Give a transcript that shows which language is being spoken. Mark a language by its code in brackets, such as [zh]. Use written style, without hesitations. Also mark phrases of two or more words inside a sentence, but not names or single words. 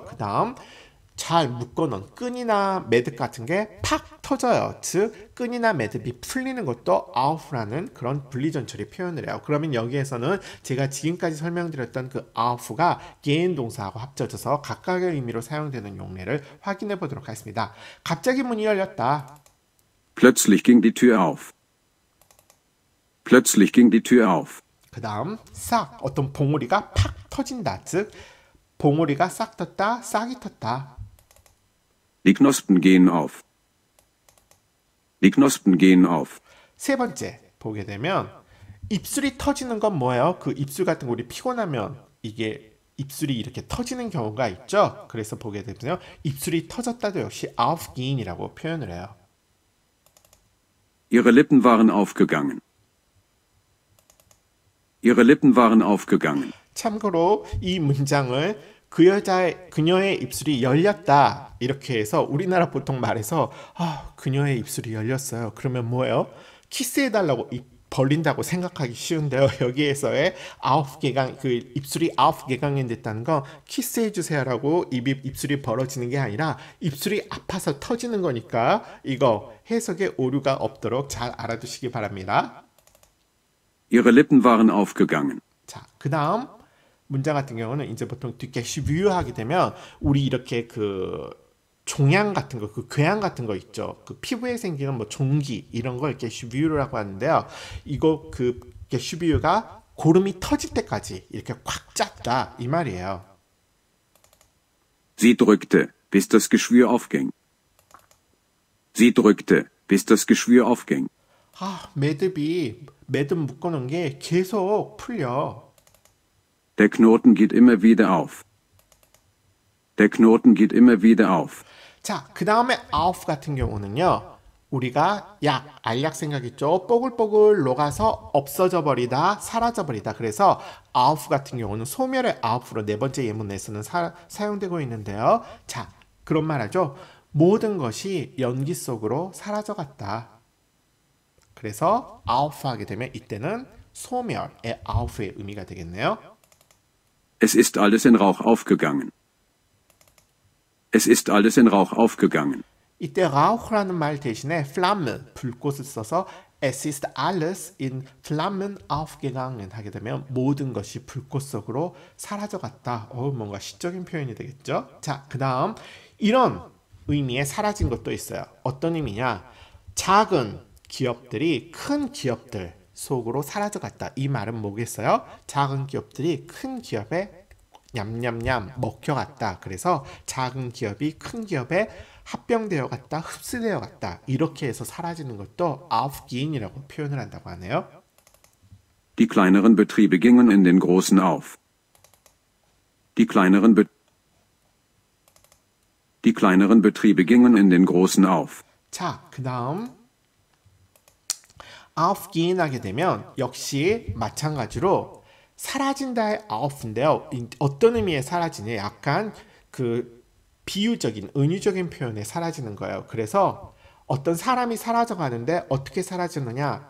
[ko] 그 다음 잘 묶어놓은 끈이나 매듭 같은 게 팍 터져요. 즉 끈이나 매듭이 풀리는 것도 auf라는 그런 분리전철이 표현을 해요. 그러면 여기에서는 제가 지금까지 설명드렸던 그 auf가 gehen 동사하고 합쳐져서 각각의 의미로 사용되는 용례를 확인해 보도록 하겠습니다. 갑자기 문이 열렸다. [de] Plötzlich ging die Tür auf. Plötzlich ging die Tür auf. [ko] 그 다음 싹 어떤 봉우리가 팍 터진다. 즉 봉우리가 싹 텄다. 싹이 텄다. [de] Die Knospen gehen auf. Die Knospen gehen auf. [ko] 세 번째 보게 되면 입술이 터지는 건 뭐예요? 그 입술 같은 거 우리 피곤하면 이게 입술이 이렇게 터지는 경우가 있죠. 그래서 보게 되면 입술이 터졌다도 역시 aufgehen이라고 표현을 해요. [de] Ihre Lippen waren aufgegangen. Ihre Lippen waren aufgegangen. [ko] 참고로 이 문장을 그녀의 입술이 열렸다 이렇게 해서 우리나라 보통 말에서 그녀의 입술이 열렸어요. 그러면 뭐예요? 키스해달라고 벌린다고 생각하기 쉬운데요. 여기에서의 아웃개강, 그 입술이 아웃개강이 됐다는 건 키스해 주세요라고 입술이 벌어지는 게 아니라 입술이 아파서 터지는 거니까 이거 해석에 오류가 없도록 잘 알아두시기 바랍니다. [de] Ihre Lippen waren aufgegangen. [ko] 자, 그 다음 문장 같은 경우는 이제 보통 뒤캐시뷰하게 되면 우리 이렇게 그 종양 같은 거, 그 궤양 같은 거 있죠. 그 피부에 생기는 뭐 종기 이런 걸 이렇게 슈뷰라고 하는데요. 이거 그 슈뷰가 고름이 터질 때까지 이렇게 꽉 찼다 이 말이에요. [de] Sie drückte, bis das Geschwür aufging. Sie drückte, bis das Geschwür aufging. [ko] 아, 매듭 묶어놓은 게 계속 풀려. [de] Der Knoten geht immer wieder auf. Der Knoten geht immer wieder auf. [ko] 자, 그 다음에 auf 같은 경우는요. 우리가 알약 생각했죠. 뽀글뽀글 녹아서 없어져 버리다, 사라져 버리다. 그래서 auf 같은 경우는 소멸의 auf로 네 번째 예문에서는 사용되고 있는데요. 자, 그런 말하죠. 모든 것이 연기 속으로 사라져 갔다. 그래서 auf 하게 되면 이때는 소멸의 auf의 의미가 되겠네요. [de] Es ist alles in Rauch aufgegangen. Es ist alles in Rauch aufgegangen. [ko] 이때 Rauch라는 말 대신에 Flamme, 불꽃을 써서 [de] Es ist alles in Flammen aufgegangen [ko] 하게 되면 모든 것이 불꽃 속으로 사라져갔다. 뭔가 시적인 표현이 되겠죠? 자, 그 다음 이런 의미의 사라진 것도 있어요. 어떤 의미냐? 작은 기업들이 큰 기업들 속으로 사라져갔다. 이 말은 뭐겠어요? 작은 기업들이 큰 기업에 냠냠냠 먹혀갔다. 그래서 작은 기업이 큰 기업에 합병되어 갔다, 흡수되어 갔다. 이렇게 해서 사라지는 것도 aufgehen이라고 표현을 한다고 하네요. [de] Die kleineren Betriebe gingen in den großen auf. Die kleineren Betriebe gingen in den großen auf. [ko] 자, 그 다음 aufgehen 하게 되면 역시 마찬가지로 사라진다의 auf인데요. 어떤 의미의 사라지냐? 약간 그 비유적인, 은유적인 표현에 사라지는 거예요. 그래서 어떤 사람이 사라져가는데 어떻게 사라지느냐?